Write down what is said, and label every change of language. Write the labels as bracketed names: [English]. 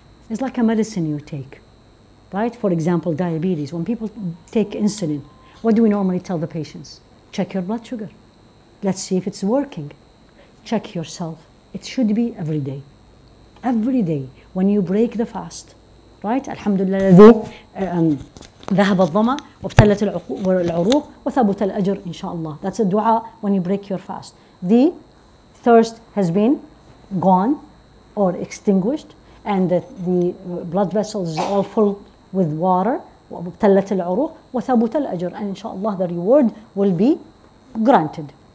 [English] It's like a medicine you take, right? For example, diabetes. When people take insulin, what do we normally tell the patients? Check your blood sugar. Let's see if it's working. Check yourself. It should be every day. Every day when you break the fast, right? [Arabic] Alhamdulillah الذي ذهب الظمأ وابتلت العروق وثبت الأجر إن شاء الله. [English] That's a dua when you break your fast. The thirst has been gone or extinguished, and the blood vessels is all full with water. [Arabic] وابتلت العروق وثبت الأجر, [English] and inshallah the reward will be granted.